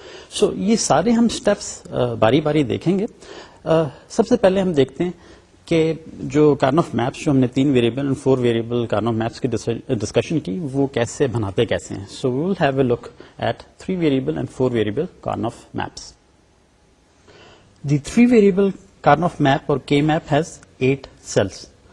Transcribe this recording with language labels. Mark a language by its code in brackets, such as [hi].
[ur] سو یہ سارے ہم اسٹیپس باری باری دیکھیں گے. سب سے پہلے ہم دیکھتے ہیں کہ جو کارناف میپس جو ہم نے 3 ویریبل اور 4 ویریبل کارناف میپس کی ڈسکشن کی وہ کیسے بناتے کیسے ہیں. [en] So we will have a look at 3 variable and 4 variable Karnaugh maps. The 3 variable Karnaugh map or K map has 8 cells.